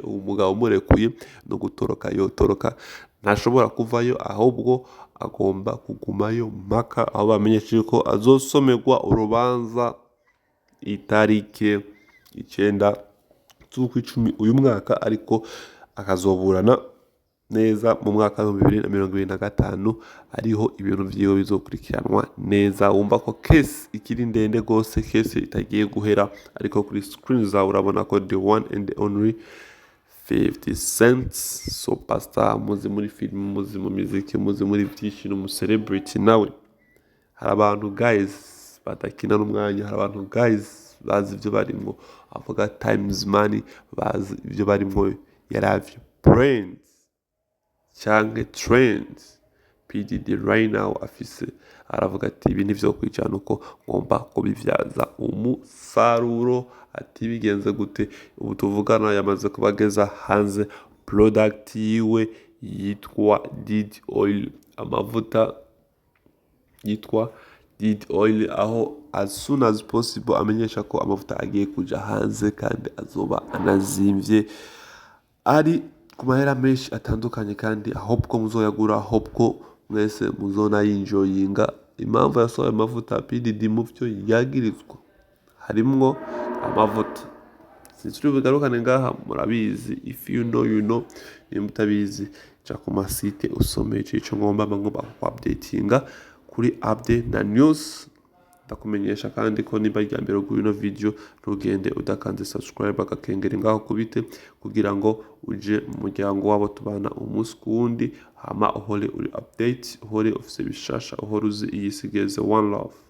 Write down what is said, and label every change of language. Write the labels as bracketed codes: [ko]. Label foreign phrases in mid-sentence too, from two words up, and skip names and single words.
[rn] Uwo mugabo murekuye no gutoroka yotoroka, ntashobora kuvayo, ahubwo agomba kugumayo mpaka aho bamenyesheje ko azosomerwa urubanza itarike 9 z'ukwicumi uyu mwaka, ariko akazoburana neza mu mwaka wa 2025. ariho ibintu vyiwe bizokurikiranwa neza. Wumva ko case ikiri ndende gose, case itagiye guhera, ariko kuri screen zawe urabona ko [en] the one and only 50 cents superstar, [rn] muzi muri film, muzi mu muziki, muzi muri byinshi, mu celebrity nawe. Hari abantu guys batakina n'umwanya, hari abantu guys bazi ibyo barimo, avuga times money, bazi ibyo barimo, yaravye brains canke trends. p.diddy [en] right now [rn] afise aravuga ati ibi nivyo kwijana uko ngomba kubivyaza umusaruro. Ati bigenze gute? Ubu tuvugana yamaze kubageza hanze product yiwe yitwa Diddy Oil, amavuta yitwa Diddy Oil, aho [en] as soon as possible [rn] amenyesha ko amavuta agiye kuja hanze, kandi azoba anazimvye, ari ku mahera menshi atandukanye, kandi ahubwo muzoyagura, ahubwo mwese muzona yinjoyinga. Impamvu yasohoye amavuta p.diddy mu byo yagirizwa harimwo amavuta, sinzi bigarukane ngaha, murabizi. [en] If you know you know, [rn] nimba utabizi ca ku masite usome ico ngomba updatinga kuri update na news. Ndakumenyesha kandi ko niba rya mbere kuri ino video ntugende udakanze subscribe, agakengera ngaho kubite, kugira ngo uje mu muryango wabo tubana umunsi kuwundi, hama uhore uri update, uhore ufise bishasha, uhore uzi iyi sigeze. [en] One love.